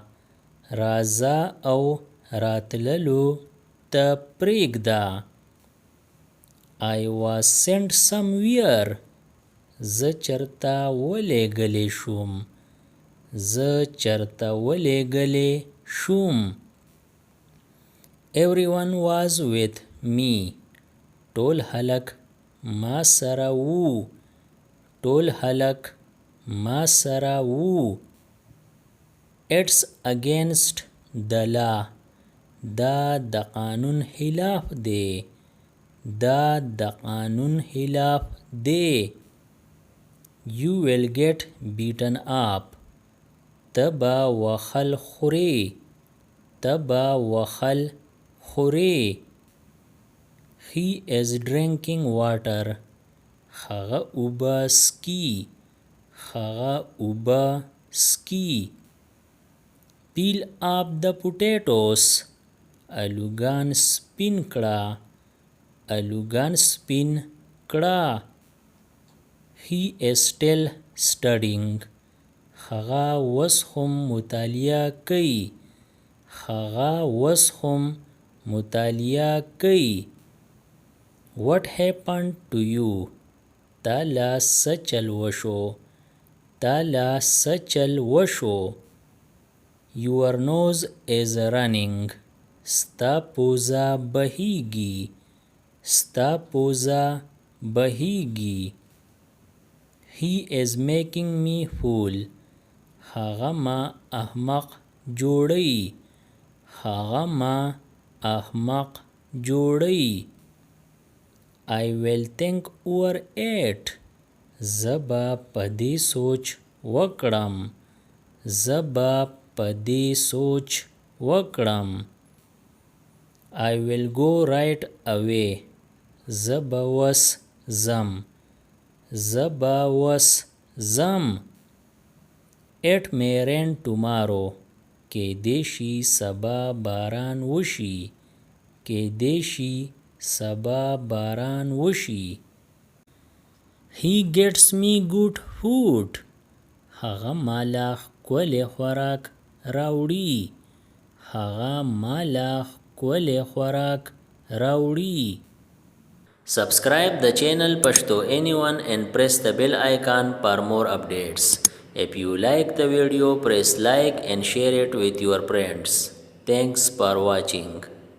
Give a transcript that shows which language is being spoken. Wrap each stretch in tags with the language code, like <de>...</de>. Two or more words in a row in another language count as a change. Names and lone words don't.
<ps>راځه او راتللو ته پرېږده.</ps> <en>I was sent somewhere.</en> <ps>زه چرته ولېږلی شوم. زه چرته ولېږلی شوم.</ps> <en>Everyone was with me.</en> <ps>ټول هلک ما سره وو. ټول هلک ما سره وو.</ps> <en>It's against the law.</en> <ps>دا د قانون خلاف دی. دا د قانون خلاف دی.</ps> <en>You will get beaten up.</en> <ps>تبا وخل خوري. تبا وخل خوري.</ps> <en>He is drinking water.</en> <ps>هغه اوبه سکي. هغه اوبه سکي.</ps> <en>Peel up the potatoes.</en> <ps>الوګان سپین کړه. الوګان سپین کړه.</ps> <en>He is still studying.</en> <ps>هغه اوس هم مطالعه کوي. هغه اوس هم مطالعه کوي.</ps> <en>What happened to you?</en> <ps>تا لا څه چل وشو. تا لا څه چل وشو.</ps> <en>Your nose is running.</en> <ps>ستا پوزه بهیږي. ستا پوزه بهیږي.</ps> <en>He is making me fool.</en> <ps>هغه ما احمق جوړی. هغه ما احمق جوړی.</ps> <en>I will think over it.</en> <ps>زبا پدې سوچ وکړم. زبا پدې سوچ وکړم.</ps> <en>I will go right away.</en> <ps>زبا وس زم. زبا وس زم.</ps> <en>It may rain tomorrow.</en> <ps>کېدې شي سبا باران وشي. کېدې شي سبا باران وشي.</ps> <en>He gets me good food.</en> <ps>هغه مالا ښکلی خوراک راوړي. هغه مالا ښکلی خوراک راوړي.</ps> <en>Subscribe the channel Pashto Anyone and press the bell icon for more updates. If you like the video, press like and share it with your friends. Thanks for watching.</en>